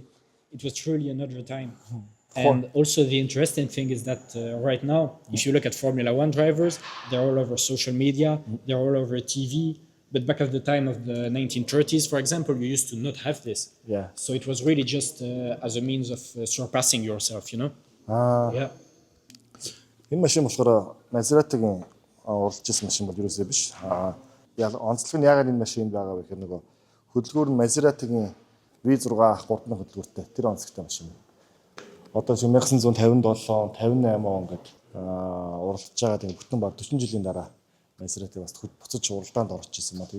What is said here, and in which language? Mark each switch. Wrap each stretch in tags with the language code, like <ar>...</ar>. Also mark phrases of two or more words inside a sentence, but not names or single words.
<en>It was truly another time. And also the interesting thing is that right now, if you look at Formula One drivers, they're all over social media, they're all over TV. But back at the time of the 1930s, for example, you used to not have this. Yeah. So it was really just as a means of surpassing yourself, you know? Yeah.</en> <mn>Энэ машин болохоор Maserati-гийн уралж ирсэн машин бол ерөөсөө биш. Онцлог нь яагаад энэ машинд байгаа вэ гэхээр нөгөө хөдөлгүүр нь Maserati-гийн V6 3-ны хөдөлгүүртэй тэр онцлогтой машин. Одоо 1957, 58 он гээд уралж байгаа тийм бүтэн баг 40 жилийн дараа Maserati бас буцаж уралдаанд орж ирсэн маа.</mn>